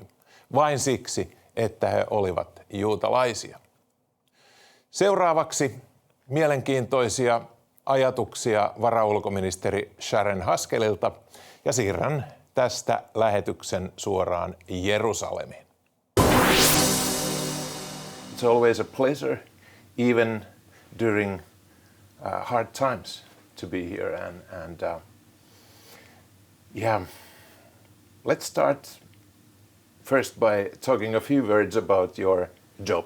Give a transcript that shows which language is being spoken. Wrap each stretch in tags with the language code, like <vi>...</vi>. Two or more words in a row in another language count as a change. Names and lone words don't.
<fi>Vain siksi, että he olivat juutalaisia. Seuraavaksi mielenkiintoisia ajatuksia varaulkoministeri Sharren Haskelilta ja siirrän tästä lähetyksen suoraan Jerusalemiin.</fi> <en>It's always a pleasure, even during hard times, to be here. Let's start first by talking a few words about your job.</en>